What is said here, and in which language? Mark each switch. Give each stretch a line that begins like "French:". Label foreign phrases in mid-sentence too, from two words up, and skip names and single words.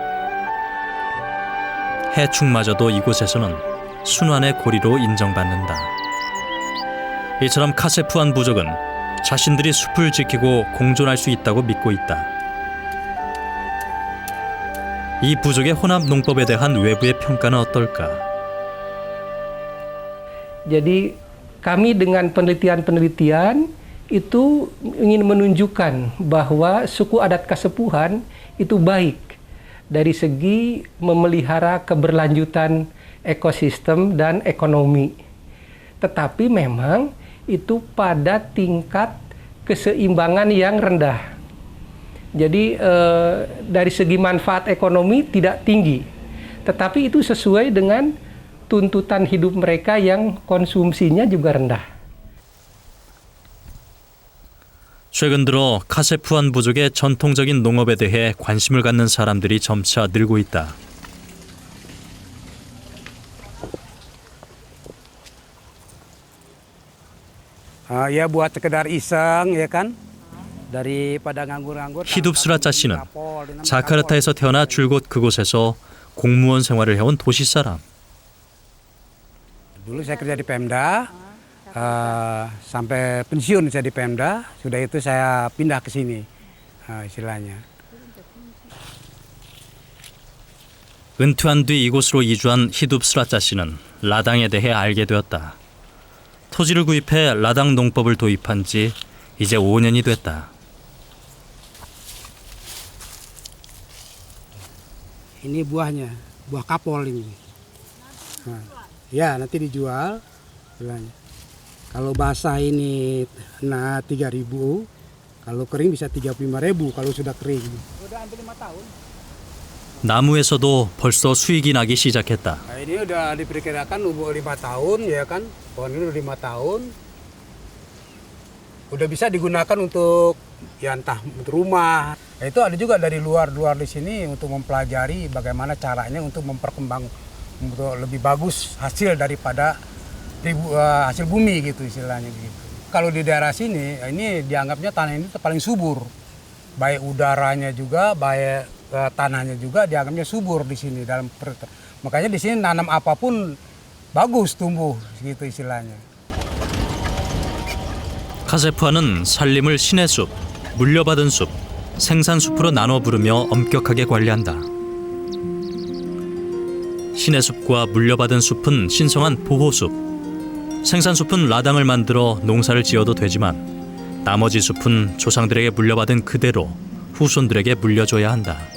Korean: 해충마저도 이곳에서는 순환의 고리로 인정받는다. 이처럼 카세푸안 부족은 자신들이 숲을 지키고 공존할 수 있다고 믿고 있다. 이 부족의 혼합 농법에 대한 외부의 평가는 어떨까?
Indonesian: Jadi kami dengan penelitian-penelitian itu ingin menunjukkan bahwa suku adat Kasepuhan itu baik dari segi memelihara keberlanjutan ekosistem dan ekonomi. Tetapi memang itu pada tingkat keseimbangan yang rendah. Jadi dari segi manfaat ekonomi tidak tinggi, tetapi itu sesuai dengan tuntutan hidup mereka yang konsumsinya juga rendah.
Korean: 최근 들어 카세푸안 부족의 전통적인 농업에 대해 관심을 갖는 사람들이 점차 늘고 있다.
Indonesian: Ya buat sekedar iseng ya kan daripada nganggur-nganggur.
Korean: 히둡스라짜 씨는 자카르타에서 태어나 줄곧 그곳에서 공무원 생활을 해온 도시 사람.
Indonesian: Dulu saya kerja di Pemda, sampai pensiun saya di Pemda. Sudah itu saya pindah ke sini, istilahnya.
Korean: 은퇴한 뒤 이곳으로 이주한 히둡스라짜 씨는 라당에 대해 알게 되었다. 토지를 구입해 라당 농법을 도입한 지 이제 5년이 됐다.
Indonesian: Ini buahnya, buah kapol ini. Ya nanti dijual, istilahnya. Kalau basah ini 3.000, kalau kering bisa 35.000 kalau sudah kering. Udah hampir 5 tahun.
Korean: 나무에서도 벌써 수익이 나기 시작했다.
Indonesian: Nah, ini udah diperkirakan umur 5 tahun ya kan, pohon ini udah 5 tahun. Udah bisa digunakan untuk ya entah untuk rumah. Nah, itu ada juga dari luar di sini untuk mempelajari bagaimana caranya untuk memperkembang untuk lebih bagus hasil daripada hasil bumi gitu istilahnya gitu. Kalau di daerah sini ini dianggapnya tanah ini paling subur. Baik udaranya juga, baik tanahnya juga dianggapnya subur di sini dalam makanya di sini nanam apapun bagus tumbuh gitu istilahnya.
Korean: 카세푸안은 산림을 신의 숲, 물려받은 숲, 생산 숲으로 나눠 부르며 엄격하게 관리한다. 신의 숲과 물려받은 숲은 신성한 보호숲, 생산 숲은 라당을 만들어 농사를 지어도 되지만 나머지 숲은 조상들에게 물려받은 그대로 후손들에게 물려줘야 한다.